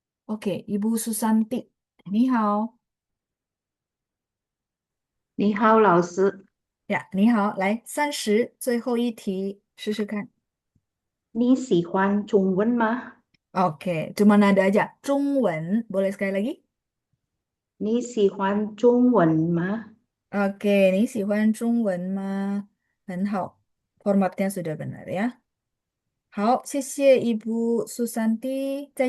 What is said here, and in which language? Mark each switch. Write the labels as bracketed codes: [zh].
[id] Oke, Ibu Susanti， [zh] 你好。你好，老师，呀，你好，来30，最后一题，试试看。你喜欢中文吗？ [id] Oke, cuma nada aja. 中文, boleh sekali lagi? [zh] 你喜欢中文吗？ [id] Oke, [zh] 你喜欢中文吗？很好， [id] formatnya sudah benar ya. [zh] 好，谢谢 Ibu Susanti，再